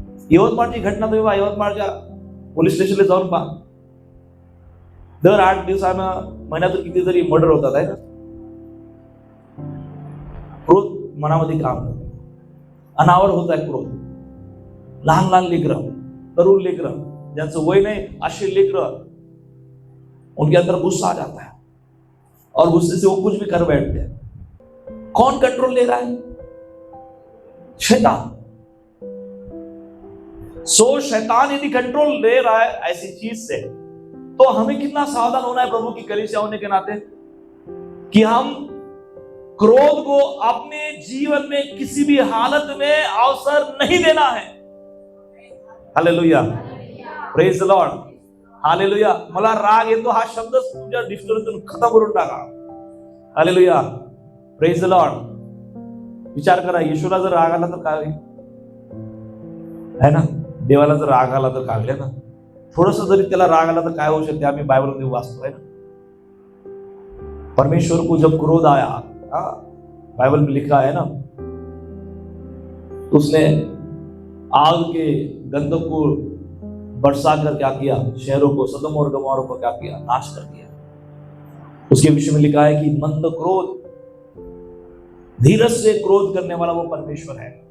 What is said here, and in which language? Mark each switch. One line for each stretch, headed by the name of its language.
Marathi: यवतमाळची घटना तुम्ही पहा, यवतमाळच्या पोलीस स्टेशनला जाऊन पहा. दर 8 दिवसानं, महिन्यातून कितीतरी मर्डर होतात आहे. क्रोध मनामध्ये काम करतो, अनावर होत आहे क्रोध. लहान लहान लेकरं, तरुण लेकरं, ज्यांचं वय नहीं, असे लेकरं,
Hindi: उनके अंदर गुस्सा आ जाता है और गुस्से से वो कुछ भी कर बैठते हैं. कौन कंट्रोल ले रहा है? शैतान. सो शैतान यदि कंट्रोल ले रहा है ऐसी चीज से, तो हमें कितना सावधान होना है प्रभु की कलीसिया होने के नाते, कि हम क्रोध को अपने जीवन में किसी भी हालत में अवसर नहीं देना है. Hallelujah, praise the Lord, hallelujah.
Marathi: मला राग येतो हा शब्द तुमच्या डिक्शनरीतून खतम करून टाका. Hallelujah, praise the Lord. विचार करा, येशूला जर राग आला तर काय होईल? है ना? देवाला जर राग आला तर कागले ना, थोडस जरी त्याला राग आला तर काय होऊ शकते? आम्ही बायबलमध्ये वाचतो आहे ना,
Hindi: परमेश्वर को जब क्रोध आया, बाइबल में लिखा है ना, उसने आग के गंधक को बरसा कर क्या किया? शहरों को, सदम और गमोरा को क्या किया? नाश कर दिया. उसके विषय में लिखा है कि मंद क्रोध, धीरज से क्रोध करने वाला वो परमेश्वर है.